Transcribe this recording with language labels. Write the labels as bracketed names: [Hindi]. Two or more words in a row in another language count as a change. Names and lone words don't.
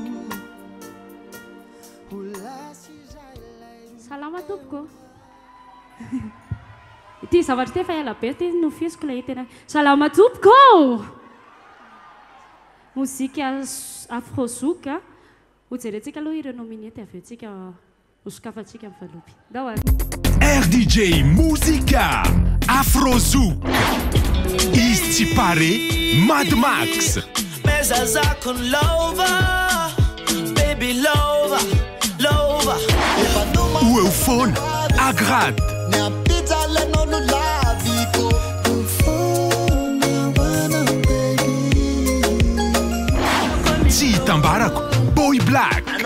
[Malagasy] salama tompoko ity zavatra ty fa ela be ty nofisiko le tena salama tompoko mozika afrozouk hojerentsika aloha ireo nominety avy eo tsika hosokafantsika amin'ny valopy ndao RDJ Muzika Afrozouk izy tsy pare Mad Max [English] Mezazako lover baby lover lover [Malagasy] o Eufone Agrad tsy hitambarako Boy Black